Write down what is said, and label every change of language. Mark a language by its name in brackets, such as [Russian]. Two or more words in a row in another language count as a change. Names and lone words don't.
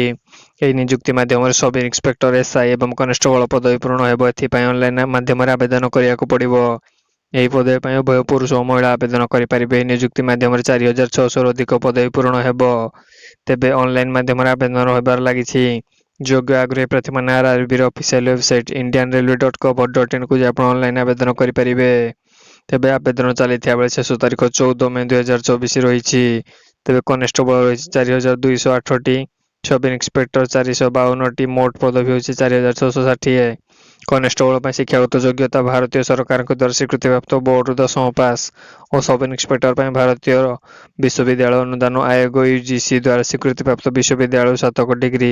[Odia] ଏହି ନିଯୁକ୍ତି ମାଧ୍ୟମରେ [English] sub inspector, [Odia] ଏସ୍ଆଇ ଏବଂ କନେଷ୍ଟବଳ ପଦବୀ ପୂରଣ ହେବ। ଏଥିପାଇଁ ଅନଲାଇନ୍ ମାଧ୍ୟମରେ ଆବେଦନ କରିବାକୁ ପଡ଼ିବ। ଏହି ପଦବୀ ପାଇଁ ଉଭୟ ପୁରୁଷ ଓ ମହିଳା ଆବେଦନ କରିପାରିବେ। ଏହି ନିଯୁକ୍ତି ମାଧ୍ୟମରେ 4,600ରୁ ଅଧିକ ପଦବୀ ପୂରଣ ହେବ। ତେବେ ଅନଲାଇନ୍ ମାଧ୍ୟମରେ ଆବେଦନ ହେବାରେ ଲାଗିଛି। ଯୋଗ୍ୟ ଆଗ୍ରହୀ ପ୍ରାର୍ଥୀମାନେ ଆର୍ଆର୍ବିର [English] official website [Odia] indianrailway.gov.in କୁ ଯାଇ ଆପଣ ଅନଲାଇନ୍ ଆବେଦନ କରିପାରିବେ। ତେବେ ଆବେଦନ ଚାଲିଥିବା ବେଳେ ଶେଷ ତାରିଖ 14 ମେ 2024 ରହିଛି। ତେବେ କନେଷ୍ଟବଳ ରହିଛି 4,208ଟି, [English] sub inspector [Odia] 452ଟି, ମୋଟ ପଦବୀ ହେଉଛି 4,660। କନେଷ୍ଟବଳ ପାଇଁ ଶିକ୍ଷାଗତ ଯୋଗ୍ୟତା ଭାରତୀୟ ସରକାରଙ୍କ ଦ୍ୱାରା ସ୍ୱୀକୃତିପ୍ରାପ୍ତ ବୋର୍ଡରୁ 10ମ ପାସ୍ ଓ [English] sub inspector [Odia] ପାଇଁ ଭାରତୀୟ ବିଶ୍ୱବିଦ୍ୟାଳୟ ଅନୁଦାନ ଆୟୋଗ ୟୁଜିସି ଦ୍ୱାରା ସ୍ୱୀକୃତିପ୍ରାପ୍ତ ବିଶ୍ୱବିଦ୍ୟାଳୟରୁ ସ୍ନାତକ ଡିଗ୍ରୀ।